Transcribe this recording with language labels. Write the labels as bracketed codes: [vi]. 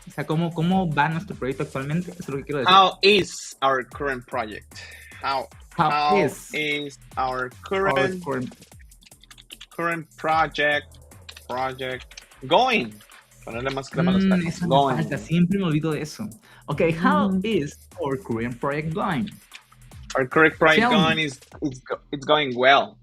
[es] O sea, ¿cómo va nuestro proyecto actualmente? Eso es lo que quiero decir. [en] How is our current project? How is our current project going? [es] Ponerle más crema a los tacos. Eso me falta, siempre me olvido de eso. [en] Okay, how is our current project going? Our current project going it's going well.